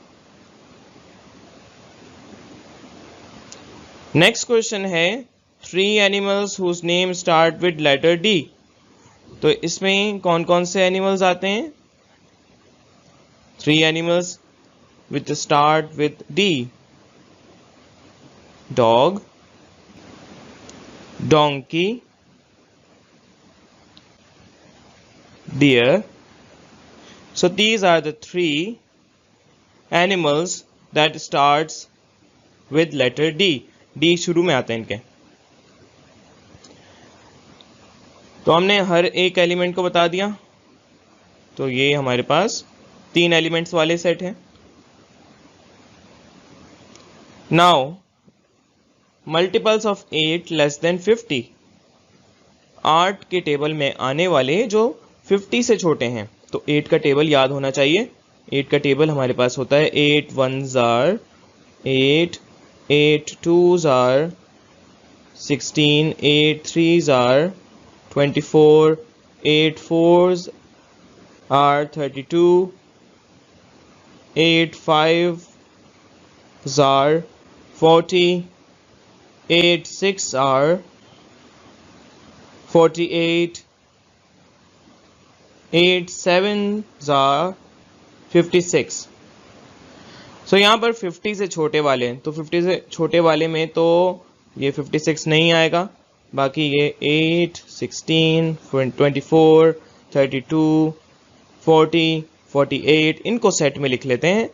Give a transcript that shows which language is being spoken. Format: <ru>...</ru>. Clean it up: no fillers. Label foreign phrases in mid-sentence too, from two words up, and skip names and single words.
<en>next question है 3 animals whose name start with letter D।</en> <hi>तो इसमें कौन कौन से एनिमल्स आते हैं?</hi> <en>3 animals with start with D, dog, donkey, deer. So these are the 3 animals that starts with letter D.</en> <hi>D शुरू में आते हैं इनके। तो हमने हर एक एलिमेंट को बता दिया। तो ये हमारे पास 3 एलिमेंट्स वाले सेट हैं।</hi> <en>now multiples of 8 less than 50.</en> <hi>8 के टेबल में आने वाले जो 50 से छोटे हैं, तो 8 का टेबल याद होना चाहिए। 8 का टेबल हमारे पास होता है</hi> <en>8 1s are 8, 8 2s are 16, 8 3s are 24, 8 4s are 32, 8 5s are 40, 8 6 are 48, 8 7s are 56।</en> <hi>सो यहाँ पर 50 से छोटे वाले हैं, तो 50 से छोटे वाले में तो ये 56 नहीं आएगा, बाकी ये 8 16 24 32 40 48 इनको सेट में लिख लेते हैं।</hi>